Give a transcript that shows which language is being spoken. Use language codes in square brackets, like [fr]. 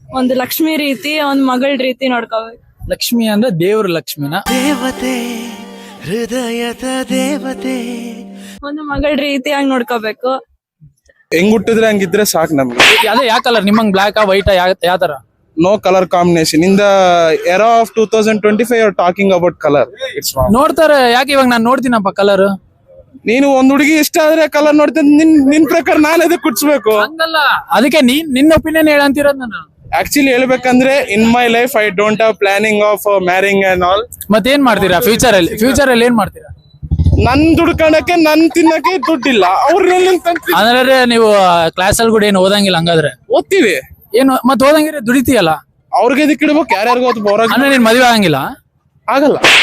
[kn] ಒಂದು ಲಕ್ಷ್ಮಿ ರೀತಿ, ಒಂದ್ ಮಗಳ ರೀತಿ ನೋಡ್ಕೋಬೇಕು. ಲಕ್ಷ್ಮಿ ಅಂದ್ರೆ ದೇವ್ರ ಲಕ್ಷ್ಮಿನ? ದೇವತೆ, ಹೃದಯದ ದೇವತೆ. ಒಂದು ಮಗಳ ರೀತಿಯಾಗಿ ನೋಡ್ಕೋಬೇಕು. ಹೆಂಗ್ ಹುಟ್ಟಿದ್ರೆ ಹಂಗಿದ್ರೆ ಸಾಕು ನಮ್ಗೆ. ಅದೇ ಯಾವ ಕಲರ್ ನಿಮ್ಮಂಗ್ ಬ್ಲಾಕ್ ವೈಟ್ ಯಾವ ತರ? [en] No color combination. In the era of 2025 you're talking about color. It's wrong. [kn] ನೋಡ್ತಾರೆ, ಯಾಕೆ ಇವಾಗ ನಾನು ನೋಡ್ತೀನಪ್ಪ ಕಲರ್. ನೀನು ಒಂದ್ ಹುಡುಗಿ ಇಷ್ಟ ಆದ್ರೆ ಕಲರ್ ನೋಡ್ತೀನಿ, ನಿನ್ ಪ್ರಕಾರ ನಾನು ಅದಕ್ಕೆ ಕುಟ್ಸ್ಬೇಕು. ಹಂಗಲ್ಲ, ಅದಕ್ಕೆ ನಿನ್ನ ಒಪಿನಿಯನ್ ಹೇಳಂತಿರೋದು ನಾನು. ಆಕ್ಚುಲಿ ಹೇಳ್ಬೇಕಂದ್ರೆ [en] in my life I don't have planning of marrying and all. [kn] ಮತ್ತೇನ್ ಮಾಡ್ತೀರಾ ಫ್ಯೂಚರ್ ಅಲ್ಲಿ ಏನ್ ಮಾಡ್ತೀರಾ? ನನ್ ದುಡ್ಕಣಕ್ಕೆ ನನ್ ತಿನ್ನಕ್ಕೆ ದುಡ್ಡಿಲ್ಲ, ಅವ್ರನ್ನ ಅಂದ್ರೆ ನೀವು ಕ್ಲಾಸ್ ಅಲ್ಲಿ ಕೂಡ ಏನು ಓದಂಗಿಲ್ಲ ಹಂಗಾದ್ರೆ? ಓದ್ತೀವಿ. ಏನು ಮತ್ತೆ ಓದಂಗಿದ್ರೆ ದುಡಿತೀಯಲ್ಲ, ಅವ್ರಿಗೆ ಇದಕ್ಕೆ ಇಡ್ಬೇಕು. ಯಾರ್ಯಾರಿಗೂ ಅಂದ್ರೆ ನೀನ್ ಮದುವೆ ಆಗಂಗಿಲ್ಲ? ಆಗಲ್ಲ.